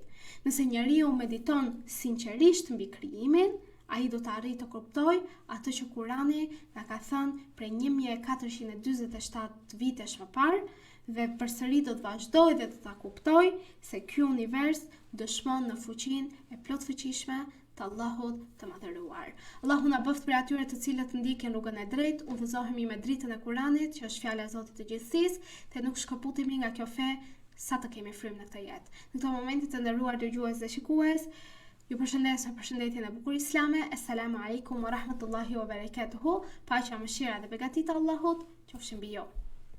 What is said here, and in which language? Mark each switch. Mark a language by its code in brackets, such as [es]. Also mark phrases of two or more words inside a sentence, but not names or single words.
[sq] Nëse njeriu mediton sinqerisht mbi krijimin, ai do të arrijë të kuptojë atë që Kurani na ka thënë prej 1447 vitesh më parë dhe përsëri do të vazhdojë dhe do ta kuptojë se ky univers dëshmon në fuqinë e plotfuqishme të Allahut të madhëruar. Allahu na bëft për atyre të cilët ndjekin rrugën e drejtë, udhëzohemi me dritën e Kuranit, që është fjala e Zotit të gjithësisë, dhe nuk shkëputemi nga kjo fe sa të kemi frymë në këtë jetë. Në këtë moment të nderuar dëgjues dhe shikues, ju përshëndes me përshëndetjen e bukur islame. [ar] السلام عليكم ورحمة الله وبركاته. [sq] Paqja, mëshira dhe begatit e Allahut qofshin mbi ju.